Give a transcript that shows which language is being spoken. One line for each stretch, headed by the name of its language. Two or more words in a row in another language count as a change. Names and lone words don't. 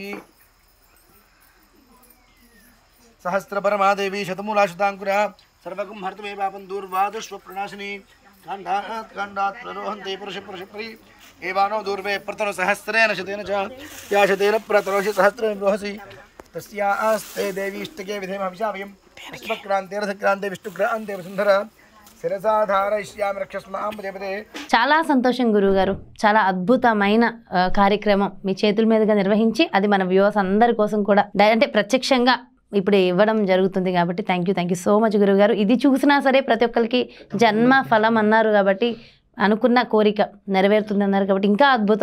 Sanskrit: सहस्रपरमादेवी शतमूलाशताङ्कुरा सर्वगं हर्तमेवापं दूर्वादुष्वप्रणाशिनी काण्डात् काण्डात् प्ररोहन्ते पुरुषपरि एवानो दूर्वे प्रतरो सहस्रेण शतेन च या शतेन प्रतरोषि सहस्रेण रोहसि तस्यास्ते देवीष्टके विधेम हविषावयं विश्वक्रान्ते रथक्रान्ते विष्णुक्रान्ते वसुन्धरा शिरसाधारयिष्यामि रक्षस्मां देवते.
Telugu: చాలా సంతోషం గురువుగారు. చాలా అద్భుతమైన కార్యక్రమం మీ చేతుల మీదుగా నిర్వహించి అది మన వ్యూవర్స్ అందరి కోసం కూడా అంటే ప్రత్యక్షంగా ఇప్పుడు ఇవ్వడం జరుగుతుంది కాబట్టి
English: thank you so much
Telugu: గురువుగారు. ఇది చూసినా సరే ప్రతి ఒక్కరికి జన్మ ఫలం అన్నారు కాబట్టి అనుకున్న కోరిక నెరవేరుతుంది అన్నారు కాబట్టి ఇంకా అద్భుతం.